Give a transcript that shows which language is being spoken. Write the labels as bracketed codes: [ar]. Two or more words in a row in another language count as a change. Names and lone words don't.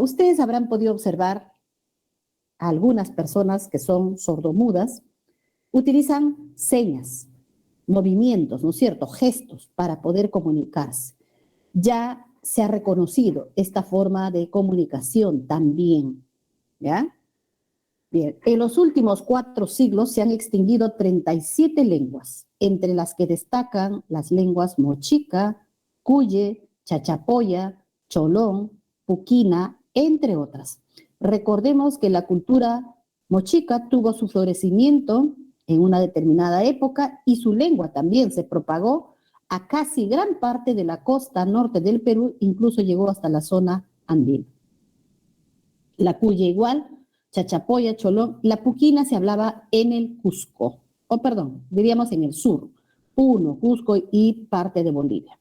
[es] Ustedes habrán podido observar a algunas personas que son sordomudas, utilizan señas, movimientos, ¿no es cierto?, gestos para poder comunicarse. Ya se ha reconocido esta forma de comunicación también, ¿ya? Bien, en los últimos 4 siglos se han extinguido 37 lenguas, entre las que destacan las lenguas mochica, cuye, chachapoya, cholón, puquina, entre otras. Recordemos que la cultura mochica tuvo su florecimiento en una determinada época y su lengua también se propagó a casi gran parte de la costa norte del Perú, incluso llegó hasta la zona andina. La cuya igual, chachapoya, cholón, la puquina se hablaba en el Cusco, o perdón, diríamos en el sur, Puno, Cusco y parte de Bolivia.